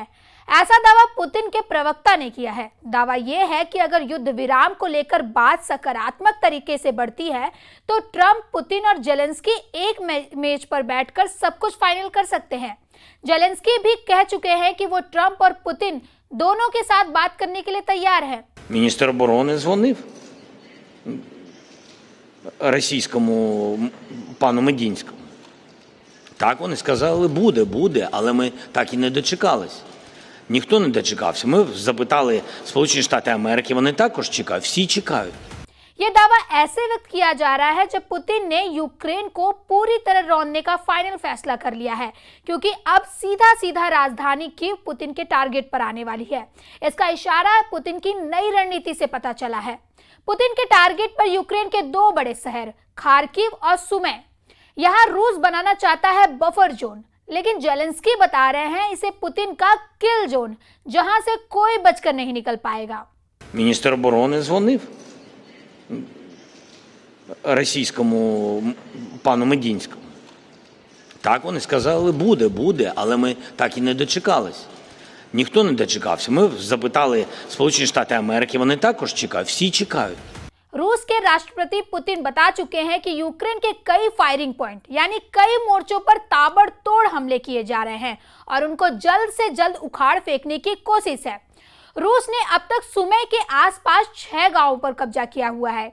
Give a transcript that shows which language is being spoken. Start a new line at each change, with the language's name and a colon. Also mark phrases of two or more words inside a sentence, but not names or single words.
Hindi: ऐसा दावा पुतिन के प्रवक्ता ने किया है। दावा यह है कि अगर युद्ध विराम को लेकर बात सकारात्मक तरीके से बढ़ती है तो ट्रंप, पुतिन और जेलेंस्की एक मेज पर बैठकर सब कुछ फाइनल कर सकते हैं। जेलेंस्की भी कह चुके हैं कि वो ट्रंप और पुतिन दोनों के साथ बात करने के लिए तैयार है।
Ukrainian: Міністр оборони дзвонив російському пану Медінському. Так, вони сказали, буде, але ми так і не дочекались. Ніхто не дочекався. Ми запитали Сполучені Штати Америки, вони також чекають, всі чекають.
Hindi: यह दावा ऐसे व्यक्त किया जा रहा है जब पुतिन ने यूक्रेन को पूरी तरह रौंदने का फाइनल फैसला कर लिया है, क्योंकि अब सीधा राजधानी कीव पुतिन के टारगेट पर आने वाली है। इसका इशारा पुतिन की नई रणनीति से पता चला है। पुतिन के टारगेट पर यूक्रेन के 2 बड़े शहर खार्किव और सुमे। यहाँ रूस बनाना चाहता है
English: buffer zone,
Hindi: लेकिन जेलेंस्की बता रहे हैं इसे पुतिन का
English: kill zone,
Hindi: जहां से कोई बचकर नहीं निकल पाएगा।
Ukrainian: Міністр оборони дзвонив російському пану Медінському. Так, вони сказали, буде, але ми так і не дочекались. Ніхто не дочекався. Ми запитали Сполучені Штати Америки, вони також чекають, всі чекають.
Hindi: रूस के राष्ट्रपति पुतिन बता चुके हैं कि यूक्रेन के कई
English: firing point
Hindi: यानी कई मोर्चों पर ताबड़तोड़ हमले किए जा रहे हैं और उनको जल्द से जल्द उखाड़ फेंकने की कोशिश है। रूस ने अब तक सुमे के आसपास 6 गांवों पर कब्जा किया हुआ है।